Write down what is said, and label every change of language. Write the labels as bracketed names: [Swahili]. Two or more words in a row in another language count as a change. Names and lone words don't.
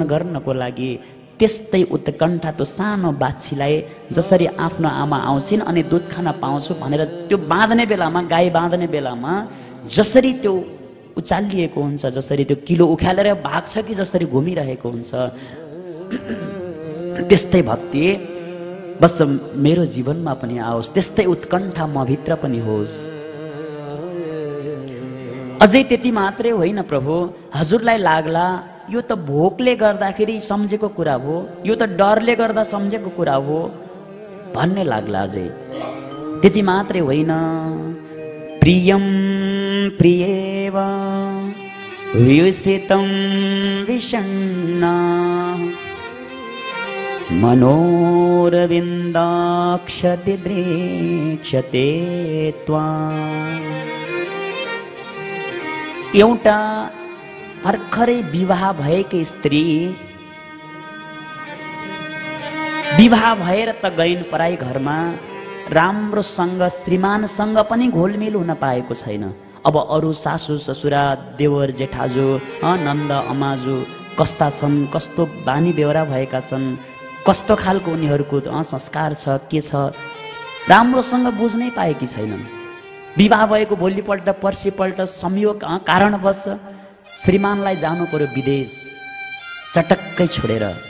[Nepali] गर्नको लागि त्यस्तै उत्कण्ठा त्यो सानो बाछीलाई जसरी आफ्नो आमा आउँछिन् अनि दुध खान पाउँछु भनेर त्यो बाँध्ने बेलामा, गाई बाँध्ने बेलामा जसरी त्यो उचालिएको हुन्छ, जसरी त्यो किलो उखालेर भाग्छ कि जसरी घुमिरहेको हुन्छ, त्यस्तै भक्ति बस मेरो जीवनमा पनि आओस्, त्यस्तै उत्कण्ठा म भित्र पनि होस्। अझै त्यति मात्रै होइन प्रभु, हजुरलाई लाग्ला यो त भोकले गर्दाखेरि सम्झेको कुरा हो, यो त डरले गर्दा सम्झेको कुरा हो भन्ने लाग्ला। अझै त्यति मात्रै होइन, [Sanskrit] प्रियं प्रियेव विषितं विषण्णाः मनोरविन्दाक्षदिद्रेक्षते त्वाम्। [Nepali] एउटा भर्खरै विवाह भएकी स्त्री विवाह भएर त गइन् पराई घरमा, राम्रोसँग श्रीमानसँग पनि घोलमिल हुन पाएको छैन। अब अरू सासु ससुरा, देवर जेठाजु, नन्द अमाजु कस्ता छन्, कस्तो बानी बेहोरा भएका छन्, कस्तो खालको उनीहरूको संस्कार छ, के छ, राम्रोसँग बुझ्नै पाएकी छैनन्। विवाह भएको भोलिपल्ट पर्सिपल्ट संयोग कारणवश श्रीमानलाई जानु पर्यो विदेश, चटक्कै छोडेर।